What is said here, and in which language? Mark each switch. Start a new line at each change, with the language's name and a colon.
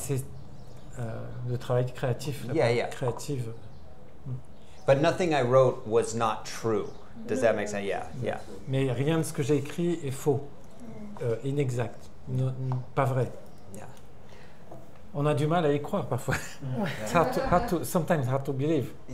French: c'est le travail créatif, la
English: Yeah,
French: part créative.
English: But nothing I wrote was not true. Does that make sense? Yeah.
French: Mais rien de ce que j'ai écrit est faux, inexact, pas vrai.
English: Yeah.
French: On a du mal à y croire parfois.
English: It's sometimes hard to believe.